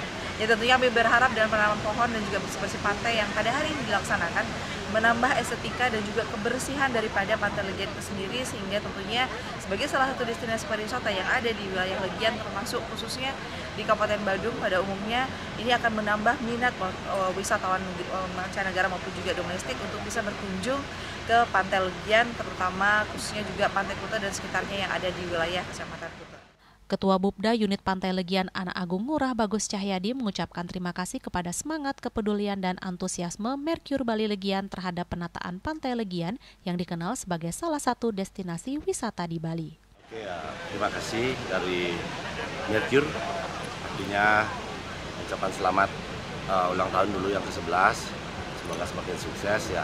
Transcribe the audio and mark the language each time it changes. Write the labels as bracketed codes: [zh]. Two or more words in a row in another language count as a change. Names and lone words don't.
[id] Ya tentunya kami berharap dengan penanaman pohon dan juga bersih-bersih pantai yang pada hari ini dilaksanakan menambah estetika dan juga kebersihan daripada Pantai Legian itu sendiri, sehingga tentunya sebagai salah satu destinasi pariwisata yang ada di wilayah Legian termasuk khususnya di Kabupaten Badung pada umumnya, ini akan menambah minat wisatawan mancanegara maupun juga domestik untuk bisa berkunjung ke Pantai Legian, terutama khususnya juga Pantai Kuta dan sekitarnya yang ada di wilayah Kecamatan Kuta. Ketua Bupda Unit Pantai Legian Anak Agung Ngurah Bagus Cahyadi mengucapkan terima kasih kepada semangat kepedulian dan antusiasme Merkur Bali Legian terhadap penataan Pantai Legian yang dikenal sebagai salah satu destinasi wisata di Bali. Oke, ya, terima kasih dari Merkur, artinya ucapan selamat ulang tahun dulu yang ke-11, semoga semakin sukses ya.